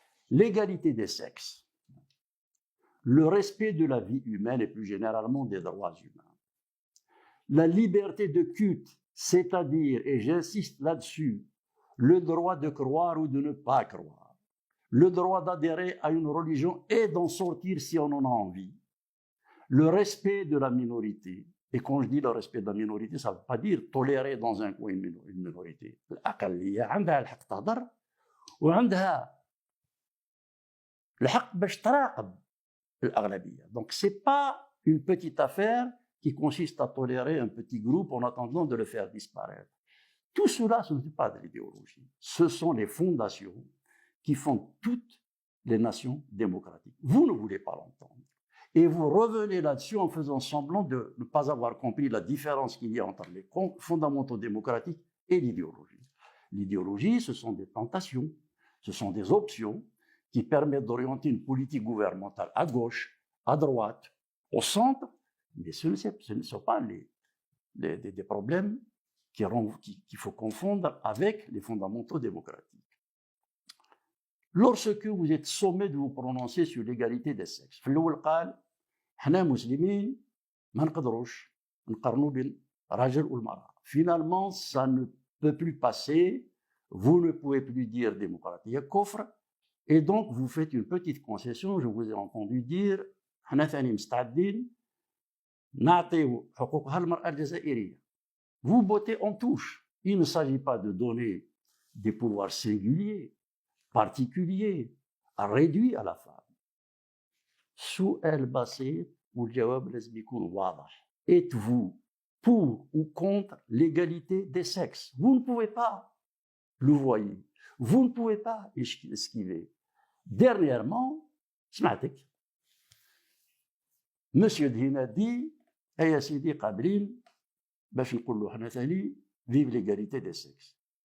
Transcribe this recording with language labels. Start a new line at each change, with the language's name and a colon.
French: L'égalité des sexes, le respect de la vie humaine et plus généralement des droits humains, la liberté de culte, c'est-à-dire, et j'insiste là-dessus, le droit de croire ou de ne pas croire, le droit d'adhérer à une religion et d'en sortir si on en a envie, le respect de la minorité. Et quand je dis le respect de la minorité, ça ne veut pas dire tolérer dans un coin une minorité.
Arabic: الأقلية عندها الحق تهضر وعندها الحق باش تراقب الأغلبية.
French: Donc c'est pas une petite affaire qui consiste à tolérer un petit groupe en attendant de le faire disparaître. Tout cela, ce n'est pas de l'idéologie. Ce sont les fondations qui font toutes les nations démocratiques. Vous ne voulez pas l'entendre. Et vous revenez là-dessus en faisant semblant de ne pas avoir compris la différence qu'il y a entre les fondamentaux démocratiques et l'idéologie. L'idéologie, ce sont des tentations, ce sont des options qui permettent d'orienter une politique gouvernementale à gauche, à droite, au centre, mais ce ne sont pas des problèmes qu'il faut confondre avec les fondamentaux démocratiques. Lorsque vous êtes sommé de vous prononcer sur l'égalité des sexes,
Arabic: في الأول قال حنا مسلمين ما نقدروش نقارنوا بين الرجل والمرأة.
French: Finalement, ça ne peut plus passer. Vous ne pouvez plus dire démocratie كفر. Et donc, vous faites une petite concession. Je vous ai entendu dire
Arabic: حنا ثاني مستعدين نعطيو حقوقها المرأة الجزائرية.
French: Vous bottez en touche. Il ne s'agit pas de donner des pouvoirs singuliers, particulier, réduit à la femme.
Arabic: سؤال بسيط والجواب لازم يكون واضح.
French: Êtes-vous pour ou contre l'égalité des sexes? Vous ne pouvez pas le voyer. Vous ne pouvez pas esquiver. Dernièrement,
Arabic: سمعتك
French: Monsieur Dhina dit
Arabic: يا سيدي قابلين باش نقولوا حنا ثاني
French: vive l'égalité des sexes.